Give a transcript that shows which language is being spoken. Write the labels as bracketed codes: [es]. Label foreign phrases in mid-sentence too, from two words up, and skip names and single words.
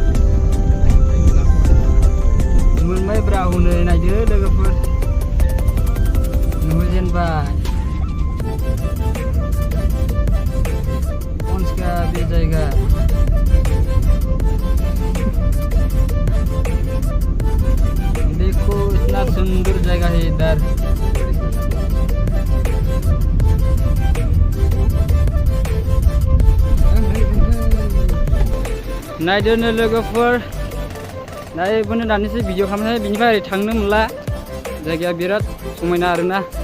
[brx] मोनबाय ब्रा हनै नायदो लोगोफोर नुजेनबाय बे जायगा [hi] देखो इतना सुंदर जगह है इधर [brx] नायदो लोगोफोर नायबोनो दानिसो भिडिअ खालामनाय बिनिफ्राय ओरै थांनो मोनला जायगाया बिराद समायना आरोना